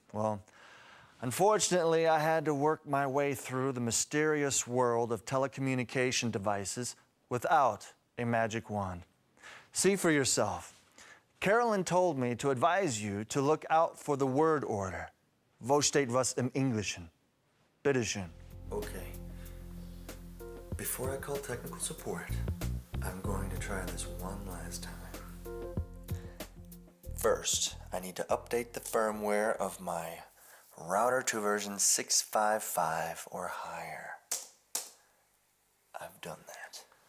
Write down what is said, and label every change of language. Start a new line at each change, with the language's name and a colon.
English: Well, unfortunately, I had to work my way through the mysterious world of telecommunication devices without a magic wand. See for yourself. Carolyn told me to advise you to look out for the word order.
German: Wo steht was im Englischen? Bitteschön.
English: Okay. Before I call technical support, I'm going to try this one last time. First, I need to update the firmware of my router to version 655 or higher. I've done that.